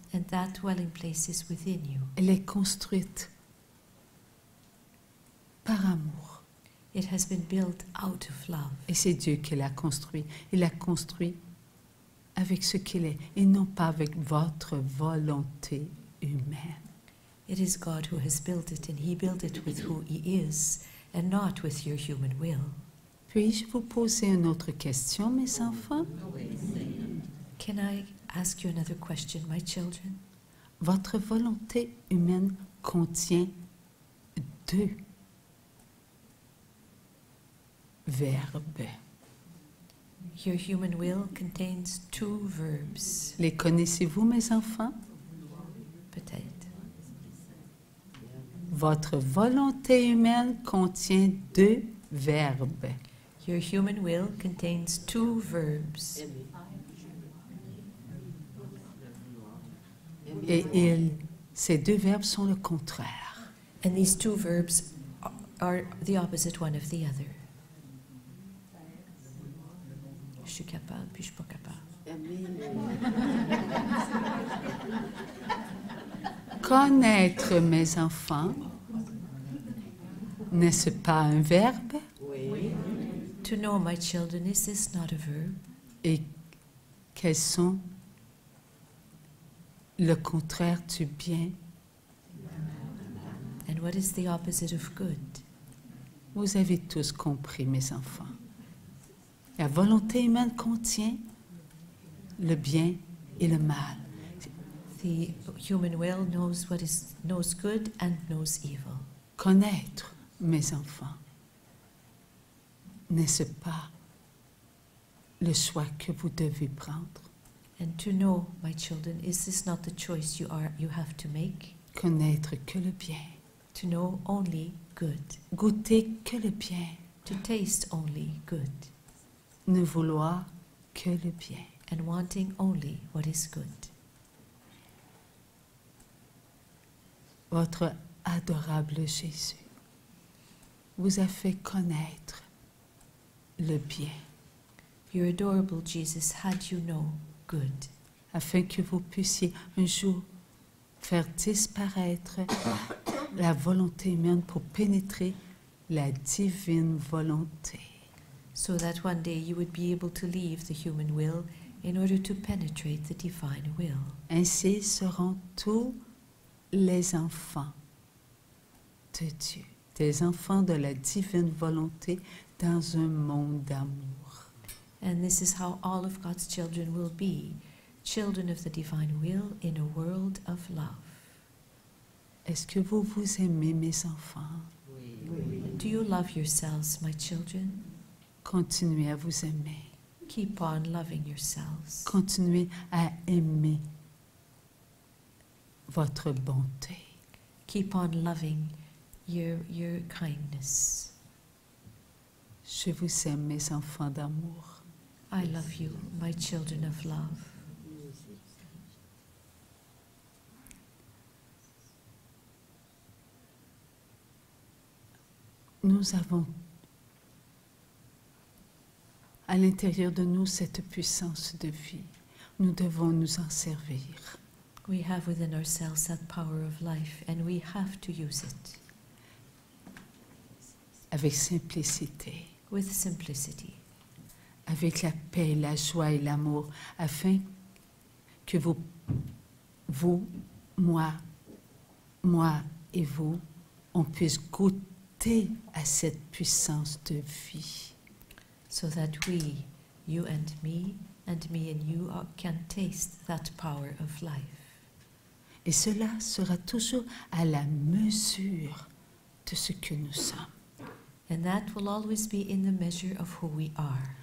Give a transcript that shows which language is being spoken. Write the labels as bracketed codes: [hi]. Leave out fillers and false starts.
[en] and that dwelling place is within you. [fr] Elle est construite par amour. [en] It has been built out of love. [fr] Et c'est Dieu qui l'a construit. Il l'a construit avec ce qu'il est et non pas avec votre volonté humaine. [en] It is God who has built it, and He built it with who He is, and not with your human will. [fr] Puis-je vous poser une autre question, mes enfants? [en] Can I ask you another question, my children? [fr] Votre volonté humaine contient deux verbes. [en] Your human will contains two verbs. [fr] Les connaissez-vous, mes enfants? Peut-être. Votre volonté humaine contient deux verbes. [en] Your human will contains two verbs. [fr] Et ces deux verbes sont le contraire. [en] And these two verbs are the opposite one of the other. [fr] Je suis capable, puis je suis pas capable. Connaître, mes enfants, n'est-ce pas un verbe? [en] To know, my children, is this not a verb? [fr] Et quels sont le contraire du bien? [en] And what is the opposite of good? [fr] Vous avez tous compris, mes enfants. La volonté humaine contient le bien et le mal. [en] The human will knows good and knows evil. [fr] Connaître, mes enfants, n'est-ce pas le choix que vous devez prendre? [en] And to know, my children, is this not the choice you have to make? [fr] Connaître que le bien, [en] To know only good, [fr] goûter que le bien, [en] to taste only good, [fr] ne vouloir que le bien. [en] and wanting only what is good. [fr] Votre adorable Jésus vous a fait connaître le bien, [en] Your adorable Jesus had you know good, [fr] afin que vous puissiez un jour faire disparaître la volonté humaine pour pénétrer la divine volonté. [en] so that one day you would be able to leave the human will in order to penetrate the divine will. [fr] Ainsi seront tous les enfants de Dieu, des enfants de la divine volonté dans un monde d'amour. [en] And this is how all of God's children will be, children of the divine will in a world of love. [fr] Est-ce que vous vous aimez, mes enfants? [en] Do you love yourselves, my children? [fr] Continuez à vous aimer. [en] Keep on loving yourselves. [fr] Continuez à aimer votre bonté. [en] Keep on loving your kindness. [fr] Je vous aime, mes enfants d'amour. [en] I love you, my children of love. [fr] Nous avons à l'intérieur de nous cette puissance de vie. Nous devons nous en servir. [en] We have within ourselves that power of life, and we have to use it [fr] Avec simplicité, [en] with simplicity, [fr] avec la paix, la joie et l'amour, afin que vous, moi et vous, on puisse goûter à cette puissance de vie. [en] so that we, you and me and you, can taste that power of life. [fr] Et cela sera toujours à la mesure de ce que nous sommes. [en] And that will always be in the measure of who we are.